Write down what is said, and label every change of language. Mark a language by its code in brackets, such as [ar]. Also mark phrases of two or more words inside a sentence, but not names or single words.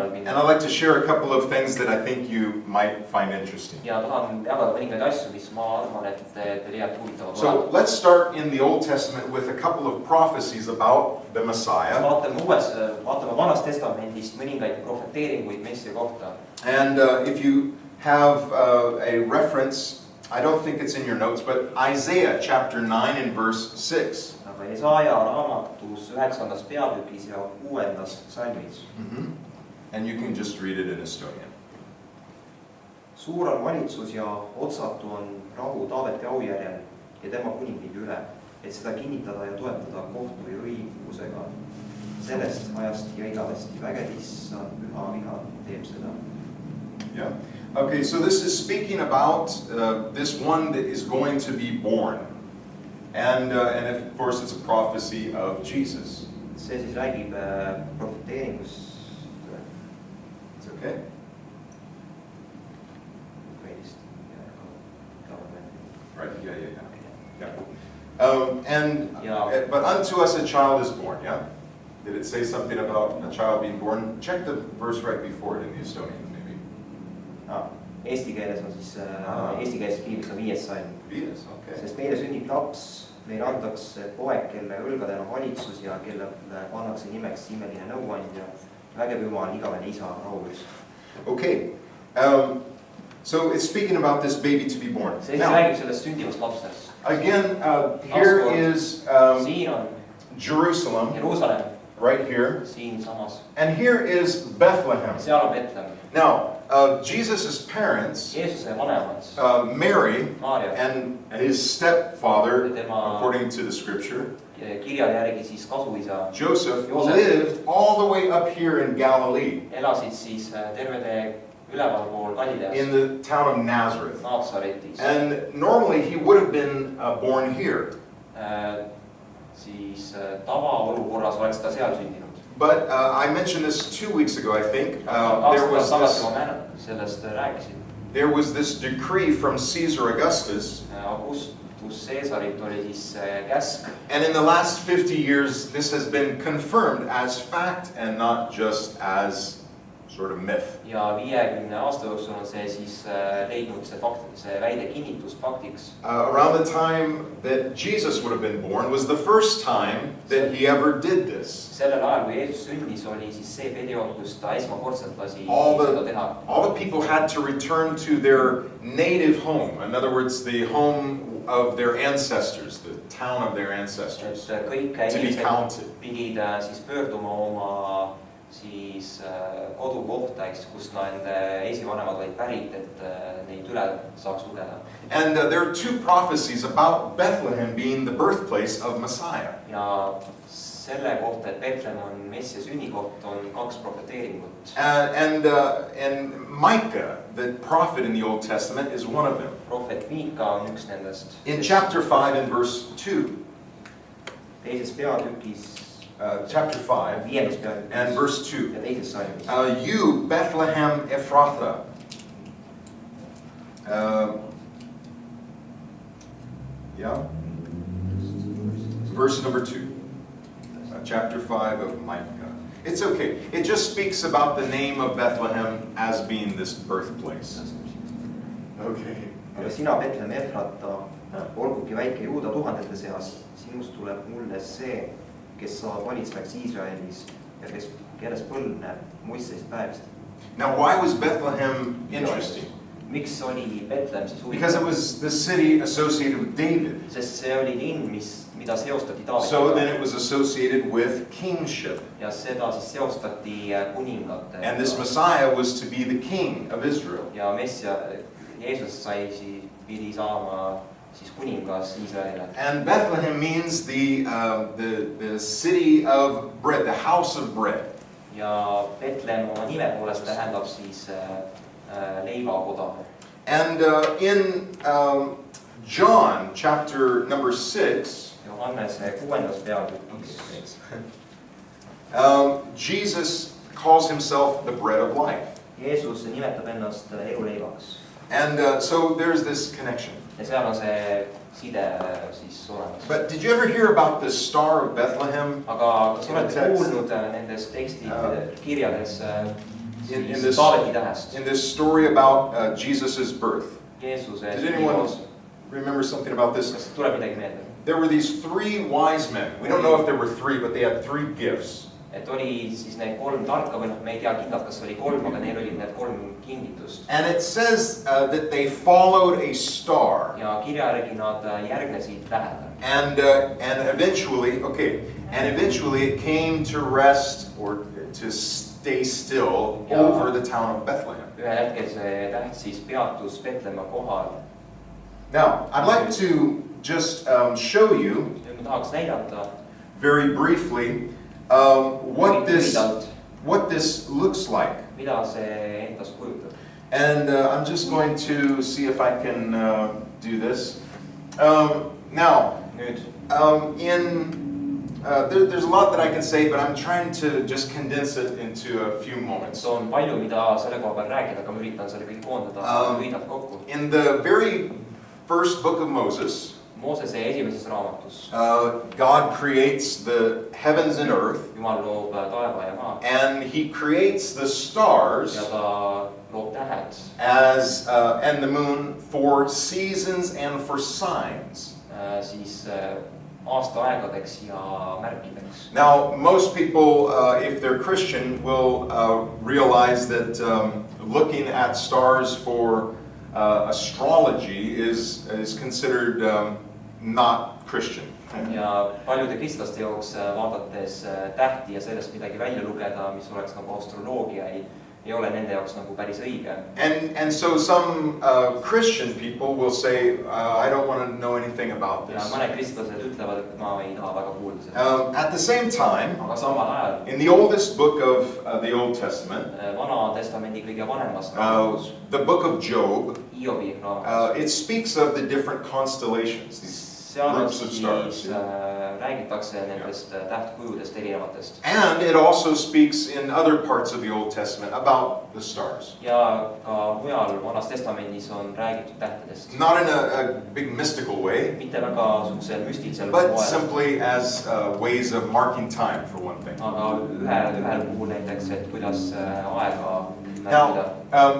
[en] And [et] minna. [en] I'd like to share a couple of things that I think you might find interesting. [et] Ja tahan jagada mõningaid asju, mis ma arvan, et te leiate huvitavad. [en] So let's start in the Old Testament with a couple of prophecies about the Messiah. [et] Vaatame Vanast Testamendist mõningaid profeteeringuid Messia kohta. [en] And if you have a reference, I don't think it's in your notes, but Isaiah chapter 9 and verse 6. [et] Aga Jesaja raamatus 9. peatükis ja 6. salmis. [en] And you can just read it in Estonian. [et] Suur on valitsus ja otsatu on rahu Taaveti aujärjel ja tema kuningriigi üle, et seda kinnitada ja toetada kohtu ja õigusega. Sellest ajast ja igavesti vägev issand püha viha teeb seda. [en] Yeah. Okay, so this is speaking about this one that is going to be born. And of course it's a prophecy of Jesus. [et] See siis räägib profeteeringust. [en] It's okay. Right, yeah. But unto us a child is born, yeah? Did it say something about a child being born? Check the verse right before it in the Estonian, maybe. [et] Eesti keeles on siis, eesti keeles piiblis on 5. salm. [en] Yes, okay. [et] Sest meile sünnib laps, meile antakse poeg, kelle õlgadel on valitsus ja kelle pannakse nimeks imeline nõuandja, vägev Jumal, igavene isa, rahuvüst. [en] Okay, so it's speaking about this baby to be born. [et] See siis räägib sellest sündivast lapsest. [en] Again, here is [et] Siin on [en] Jerusalem, [et] Jeruusalemm, [en] right here, [et] siin samas. [en] and here is Bethlehem. [et] Seal on Betlehem. [en] Now, Jesus' parents, [et] Jeesuse vanemad, [en] Mary [et] Maarja, [en] and his stepfather, [et] Tema- [en] according to the scripture, [et] kirjade järgi siis kasuisa, [en] Joseph, [et] Joosep. [en] lived all the way up here in Galilee, [et] elasid siis terve tee ülevalpool [en] in [et] Galileas, [en] the town of Nazareth. [et] Naatsaretis. [en] And normally he would have been born here. [et] Siis tavaolukorras oleks ta seal sündinud. [en] But I mentioned this 2 weeks ago, I think. [et] Aastat tagasi ma sellest rääkisin. [en] There was this decree from Caesar Augustus. [et] Augustus Caesarit oli siis käsk. [en] And in the last 50 years, this has been confirmed as fact and not just as sort of myth. [et] ja 50 aasta jooksul on see siis leidnud see väide kinnitust faktiks. [en] Around the time that Jesus would have been born was the first time that he ever did this. [et] Sellel ajal, kui Jeesus sündis, oli siis see periood, kus ta esmakordselt lasi [en] All [et] seda teha. [en] the people had to return to their native home. In other words, the home of their ancestors, the town of their ancestors, [et] Et kõik [en] to be [et] inimesed [en] counted. [et] pidid siis pöörduma oma siis kodukohta, ehk siis kust nende esivanemad olid pärit, et neid üle saaks lugeda. [en] And there are two prophecies about Bethlehem being the birthplace of Messiah. [et] Ja selle kohta, et Betlehem on Messia sünnikoht, on 2 profeteeringut. [en] And Micah, the prophet in the Old Testament, is one of them. [et] Prohvet Miika on üks nendest. [en] In chapter 5 and verse 2, [et] Teises peatükis, [en] chapter 5 [et] 5. peatükis [en] and verse 2, [et] ja teises salmis. [en] You, Bethlehem Ephrathah, yeah, verse number 2, chapter 5 of Micah. It's okay. It just speaks about the name of Bethlehem as being this birthplace. Okay. [et] Aga sina, Betlehem Efrata, olgugi väike Juuda tuhandete seas, sinust tuleb mulle see, kes saab valitsevaks Iisraelis ja kelles põlv näeb muistseid päevist. [en] Now, why was Bethlehem interesting? [et] Miks oli Betlehem siis [en] Because it [et] huvitav? [en] was the city associated with David. [et] Sest see oli linn, mida seostati [en] So then [et] Taavetiga. [en] it was associated with kingship. [et] Ja seda siis seostati kuningate. [en] And this Messiah was to be the king of Israel. [et] Ja Messia, Jeesus pidi saama siis kuningas Iisraelile. [en] And Bethlehem means the city of bread, the house of bread. [et] Ja Betlehem oma nime poolest tähendab siis leivakoda. [en] And in John chapter number 6, [et] Johannese 6. peatükis. [en] Jesus calls himself the bread of life. [et] Jeesus nimetab ennast eluleivaks. [en] And so there's this connection. [et] Ja seal on see side siis olemas. [en] But did you ever hear about the Star of Bethlehem? [et] Aga kas olete [en] Text. [et] kuulnud nendes kirjades [en] In [et] siis [en] this, [et] Taaveti tähest? [en] in this story about Jesus' birth. [et] Jeesuse [en] Did anyone [et] sünnikoos. [en] remember something about this? [et] Kas tuleb midagi meelde? [en] There were these 3 wise men. We don't know if there were 3, but they had 3 gifts. [et] Et oli siis need 3 tarka või me ei tea kindlalt, kas oli 3, aga neil olid need 3 kingitust. [en] And it says that they followed a star. [et] Ja kirja järgi nad järgnesid tähele. [en] And eventually it came to rest or to stay still over the town of Bethlehem. [et] Ühel hetkel see täht siis peatus Betlemma kohal. [en] Now, I'd like to just show you [et] Nüüd ma tahaks näidata [en] very briefly what this looks like. [et] mida see endast kujutab. [en] And I'm just going to see if I can do this. Now, [et] Nüüd [en] there's a lot that I can say, but I'm trying to just condense it into a few moments. [et] on palju, mida selle koha peal rääkida, aga ma üritan selle kõik koondada lühidalt kokku. [en] In the very first book of Moses, [et] Moosese esimeses raamatus [en] God creates the heavens and earth, [et] Jumal loob taeva ja maa [en] and he creates the stars [et] ja ta loob tähed [en] and the moon for seasons and for signs. [et] siis aastaaegadeks ja märkideks. [en] Now, most people, if they're Christian, will realize that looking at stars for astrology is considered not Christian. [et] Ja paljude kristlaste jaoks vaadates tähti ja sellest midagi välja lugeda, mis oleks nagu astroloogia, ei ole nende jaoks nagu päris õige. [en] And so some Christian people will say, I don't want to know anything about [et] Ja [en] this. [et] mõned kristlased ütlevad, et ma ei taha väga kuulda sellest. [en] At the same time, [et] Aga samal ajal [en] in the oldest book of the Old Testament, [et] Vana testamendi kõige vanemast raamatus, [en] the book of Job, [et] Hiobi raamatus, [en] it speaks of the different constellations, these [et] seal [en] groups of stars. [et] siis räägitakse nendest tähtkujudest erinevatest. [en] And it also speaks in other parts of the Old Testament about the stars. [et] Ja ka mujal Vanas Testamendis on räägitud tähtedest. [en] Not in a big mystical way, [et] Mitte väga suhusel müstilisel [en] but [et] moel, [en] simply as ways of marking time, for one thing. [et] aga ühel puhul näiteks, et kuidas aega [en] Now, [et] märkida.